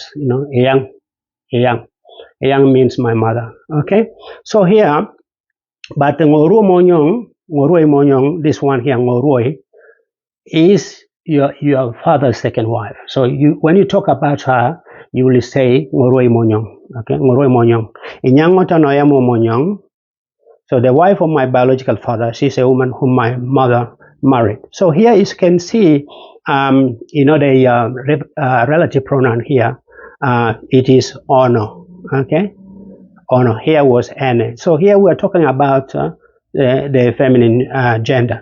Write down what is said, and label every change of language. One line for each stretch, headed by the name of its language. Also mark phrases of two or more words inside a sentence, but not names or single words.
English: You know, Eyang means my mother. Okay, so here, but
Teso: ngoroi monyong,
English: this one here, ngoroi, is your father's second wife. So when you talk about her, you will say
Teso: ngoroi monyong. Okay, ngoroi monyong. Inyangoto no yamo monyong.
English: So the wife of my biological father, she's a woman whom my mother married. So here you can see, the relative pronoun here. It is ono. Okay, ono. Here was êllê. So here we are talking about the feminine gender.